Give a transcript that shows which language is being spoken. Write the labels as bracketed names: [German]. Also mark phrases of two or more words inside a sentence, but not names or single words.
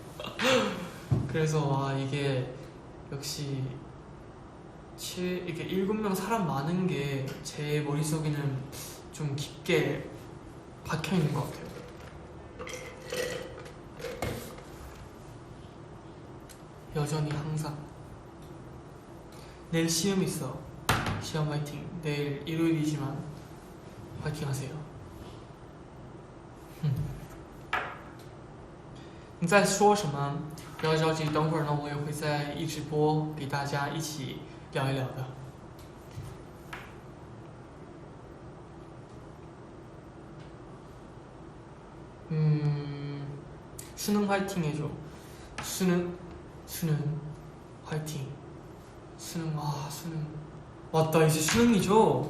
[Korean] 그래서 이게 역시 이게 7명 사람 많은 게 제 머릿속에는 좀 깊게 박혀있는 것 같아요. 여전히 항상. 내일 시험 있어. 시험 화이팅. 내일 일요일이지만 화이팅 하세요. [Chinese] 你在说什么？不要着急，等会儿呢，我也会在一直播给大家一起聊一聊的。 [Korean] 수능 화이팅 해줘. 수능 화이팅. 수능. 맞다, 이제 수능이죠?